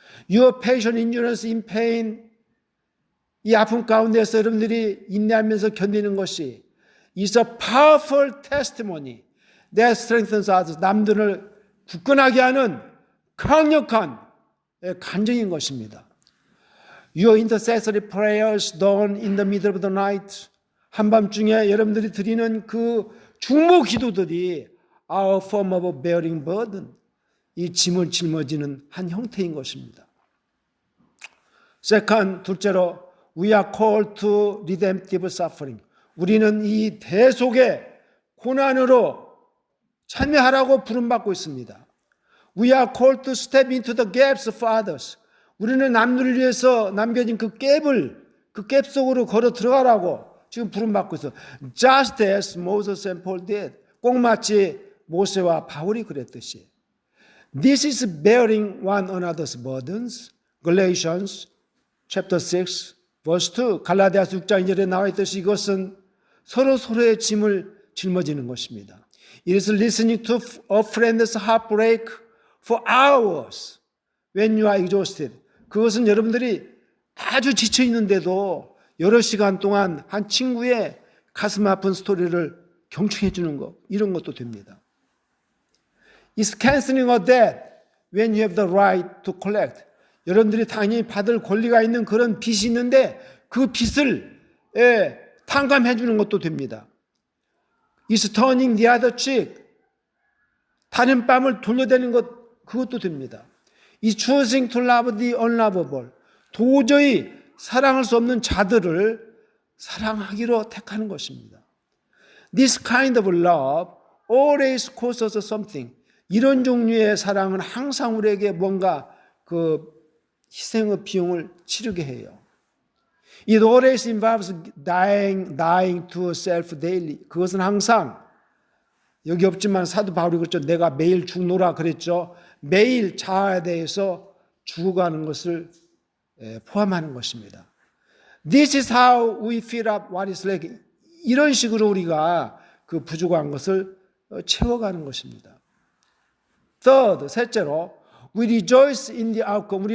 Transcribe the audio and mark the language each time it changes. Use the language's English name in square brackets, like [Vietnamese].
[English] Your patient endurance in pain, [Korean] 이 아픔 가운데서 여러분들이 인내하면서 견디는 것이 [English] is a powerful testimony that strengthens others. [Korean] 남들을 굳건하게 하는 강력한 간증인 것입니다. [English] Your intercessory prayers done in the middle of the night, [Korean] 한밤중에 여러분들이 드리는 그 중보 기도들이 [English] are a form of bearing burden, [Korean] 이 짐을 짊어지는 한 형태인 것입니다. [English] Second, [Korean] 둘째로 [English] we are called to redemptive suffering. [Korean] 우리는 이 대속의 고난으로 참여하라고 부름받고 있습니다. [English] We are called to step into the gaps of others. [Korean] 우리는 남들을 위해서 남겨진 그 갭 속으로 걸어 들어가라고 지금 부름받고 있어. [English] Just as Moses and Paul did. [Korean] 꼭 마치 모세와 바울이 그랬듯이. [English] This is bearing one another's burdens. Galatians chapter 6 verse 2. [Korean] 갈라디아서 6장 2절에 나와 있듯이 이것은 서로의 짐을 짊어지는 것입니다. [English] It is listening to a friend's heartbreak for hours when you are exhausted. [Korean] 그것은 여러분들이 아주 지쳐 있는데도 여러 시간 동안 한 친구의 가슴 아픈 스토리를 경청해 주는 것, 이런 것도 됩니다. [English] It's canceling a debt when you have the right to collect. [Korean] 여러분들이 당연히 받을 권리가 있는 그런 빚이 있는데 그 빚을 탕감해 주는 것도 됩니다. [English] It's turning the other cheek. [Korean] 다른 뺨을 돌려대는 것, 그것도 됩니다. [English] It's choosing to love the unlovable. [Korean] 도저히 사랑할 수 없는 자들을 사랑하기로 택하는 것입니다. [English] This kind of love always costs us something. [Korean] 이런 종류의 사랑은 항상 우리에게 뭔가 그 희생의 비용을 치르게 해요. [English] It always involves dying to self daily. [Korean] 그것은 항상, 여기 없지만 사도 바울이 그랬죠. 내가 매일 죽노라 그랬죠. 매일 자아에 대해서 죽어가는 것을 포함하는 것입니다. [English] This is how we fill up what is lacking. [Korean] 이런 식으로 우리가 그 부족한 것을 채워가는 것입니다. [English] Third, [Korean] 셋째로 [English] we rejoice in the outcome.